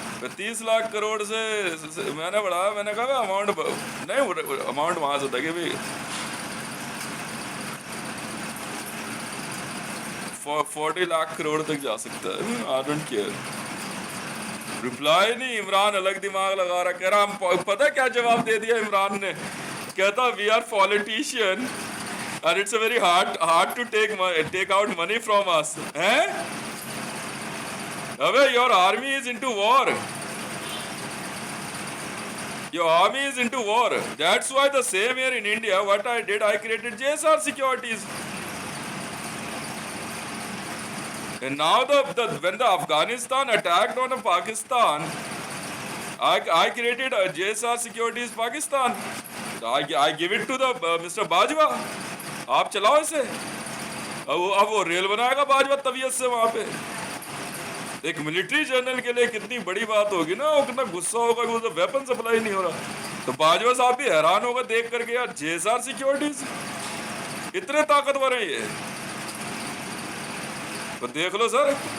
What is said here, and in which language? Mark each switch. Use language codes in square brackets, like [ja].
[hi] 30 लाख करोड़ से मैंने बढ़ाया, मैंने कहा अमाउंट नहीं, अमाउंट वहां से था कि भाई 40 लाख करोड़ तक जा सकता है। [en] I don't care. [hi] रिप्लाई नहीं, इमरान अलग दिमाग लगा रहा, कह रहा हम, पता क्या जवाब दे दिया इमरान ने, कहता [en] We are politician and it's very hard to take out money from us. [hi] हैं? [en] अबे your army is into war, your army is into war, that's why the same here in India what I did, I created JSR Securities, and now when the Afghanistan attacked on Pakistan, I created a JSR Securities Pakistan, I give it to the Mr. [hi] Bajwa, आप चलाओ इसे। अब वो rail बनाएगा बाजवा तबीयत से वहां पे। एक मिलिट्री जनरल के लिए कितनी बड़ी बात होगी ना, वो कितना गुस्सा होगा कि तो वेपन सप्लाई नहीं हो रहा। तो बाजवा साहब भी हैरान होगा देख करके, यार जेएसआर सिक्योरिटीज इतने ताकतवर है ये, तो देख लो सर।